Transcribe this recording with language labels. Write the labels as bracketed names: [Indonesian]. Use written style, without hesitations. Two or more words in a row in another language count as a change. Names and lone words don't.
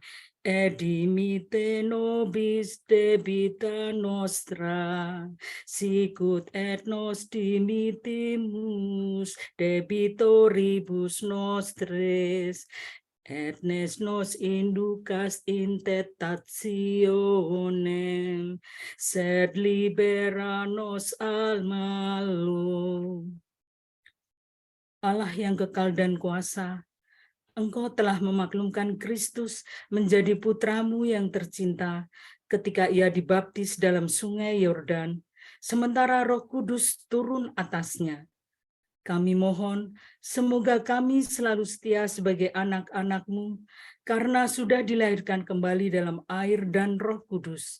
[Latin] et dimitte nobis debita nostra, sicut et nos dimittimus debitoribus nostres, et nos inducas in tentationem, sed libera nos al malo. [Indonesian] Allah yang kekal dan kuasa, Engkau telah memaklumkan Kristus menjadi putramu yang tercinta ketika ia dibaptis dalam sungai Yordan, sementara Roh Kudus turun atasnya. Kami mohon, semoga kami selalu setia sebagai anak-anak-Mu, karena sudah dilahirkan kembali dalam air dan Roh Kudus.